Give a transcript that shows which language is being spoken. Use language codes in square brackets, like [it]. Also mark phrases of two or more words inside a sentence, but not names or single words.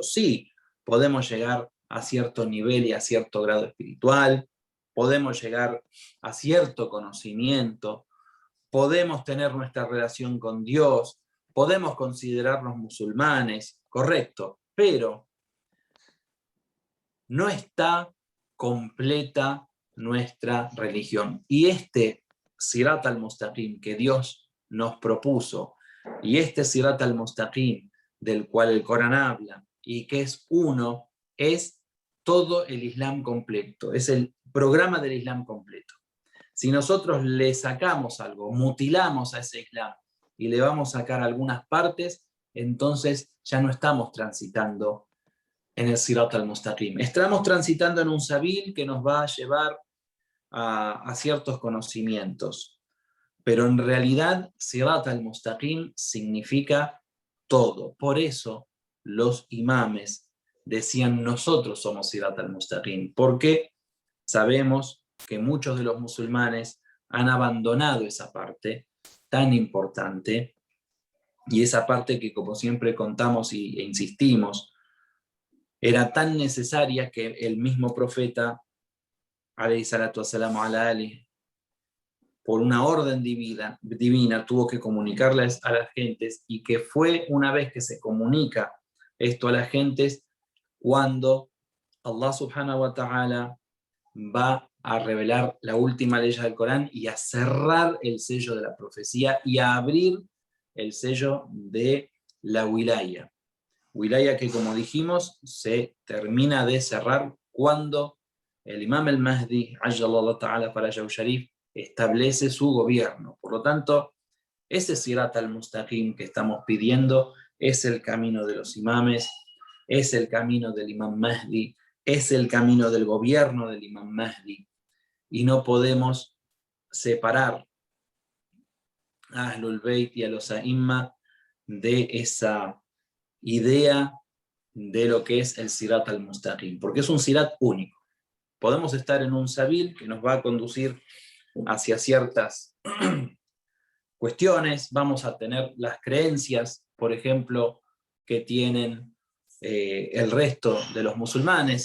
[es] Sí, podemos llegar a cierto nivel y a cierto grado espiritual, podemos llegar a cierto conocimiento, podemos tener nuestra relación con Dios, podemos considerarnos musulmanes, correcto, pero no está completa nuestra religión. Y este Sirat al-Mustaqim que Dios nos propuso, y este Sirat al-Mustaqim del cual el Corán habla, y que es uno, es todo el Islam completo, es el programa del Islam completo. Si nosotros le sacamos algo, mutilamos a ese Islam, y le vamos a sacar algunas partes, entonces ya no estamos transitando en el Sirat al-Mustaqim. Estamos transitando en un sabil que nos va a llevar a ciertos conocimientos. Pero en realidad, Sirat al-Mustaqim significa todo. Por eso los imames decían, nosotros somos Sirat al-Mustaqim, porque sabemos que muchos de los musulmanes han abandonado esa parte tan importante, y esa parte que, como siempre contamos e insistimos, era tan necesaria que el mismo profeta, [ar] عليه الصلاة والسلام على آل, [es] por una orden divina, tuvo que comunicarles a las gentes, y que fue una vez que se comunica esto a las gentes cuando Allah [ar] سبحانه وتعالى [es] va a revelar la última ley del Corán y a cerrar el sello de la profecía y a abrir el sello de la wilaya. Wilaya que, como dijimos, se termina de cerrar cuando el Imam al-Mahdi, [ar] عجل الله تعالى فرجه الشريف, [es] establece su gobierno. Por lo tanto, ese Sirat al-Mustaqim que estamos pidiendo es el camino de los imames, es el camino del Imam Mahdi, es el camino del gobierno del Imam Mahdi, y no podemos separar a Ahlul Bayt y a los A'imma de esa idea de lo que es el Sirat al-Mustaqim, porque es un Sirat único. Podemos estar en un sabil que nos va a conducir hacia ciertas cuestiones, vamos a tener las creencias, por ejemplo, que tienen el resto de los musulmanes.